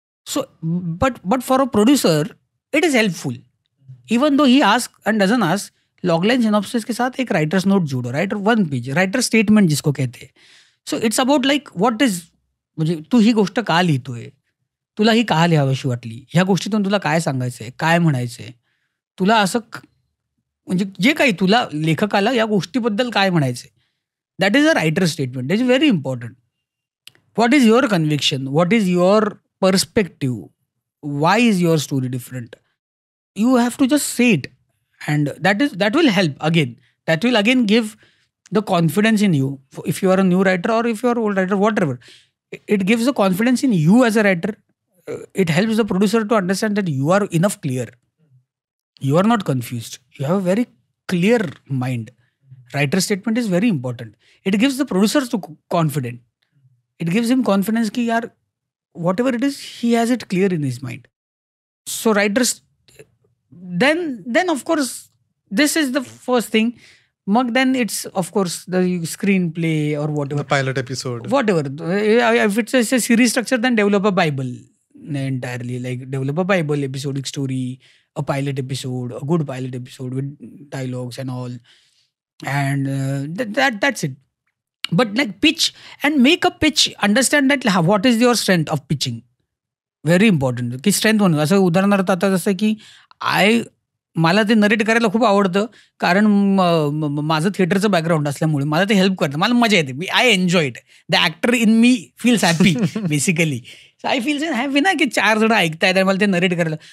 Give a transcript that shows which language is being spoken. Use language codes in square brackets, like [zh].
[en] So, but for a producer, it is helpful. Even though he asks and doesn't ask, logline synopsis [hi] के साथ एक [en] writer's note जोड़ो, writer one page, writer statement [hi] जिसको कहते हैं. [en] So it's about like what is, [mr] म्हणजे तू ही गोष्ट का लिहितोय, तुला ही का लिहावीशी वाटली, ह्या गोष्टीतून तुला काय सांगायचंय, काय म्हणायचंय, तुला असं म्हणजे जे काही तुला लेखकाला या गोष्टीबद्दल काय म्हणायचंय. [en] That is a writer statement. That is very important. What is your conviction, what is your perspective, why is your story different? You have to just say it, and that will help. That will again give the confidence in you. If you are a new writer or if you are an old writer, whatever, it gives the confidence in you as a writer. It helps the producer to understand that you are enough clear, you are not confused, you have a very clear mind. Writer statement is very important. It gives the producers to confident. It gives him confidence [hi] कि यार [en] whatever it is, he has it clear in his mind. So writers, then of course, this is the first thing. Mug, then it's of course the screenplay or whatever. The pilot episode. Whatever. If it's a series structure, then develop a Bible entirely. Like develop a Bible episodic story, a pilot episode, a good pilot episode with dialogues and all. And that's it. But like pitch and make a pitch. Understand that what is your strength of pitching. Very important [mr] की strength म्हणून. असं उदाहरणार्थ आता जसं की मला ते narrate करायला खूप आवडतं, कारण माझं थिएटरचं बॅकग्राऊंड असल्यामुळे मला ते हेल्प करतं, मला मजा येते. [en] I enjoy it. The actor in me feels happy basically. So I feels happy ना [mr] की 4 जण ऐकतायत आणि मला ते नरेट करायला.